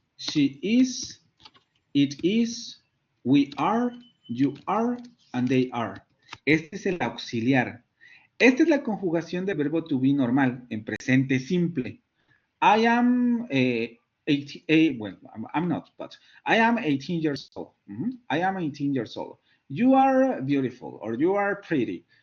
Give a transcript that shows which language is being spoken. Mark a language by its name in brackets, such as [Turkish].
[English] she is, it is, we are, you are, and they are. [Spanish] Este es el auxiliar. Esta es la conjugación del verbo to be normal, en presente simple. [English] I am, well, I'm not, but I am 18 years old. I am 18 years old. You are beautiful, or you are pretty.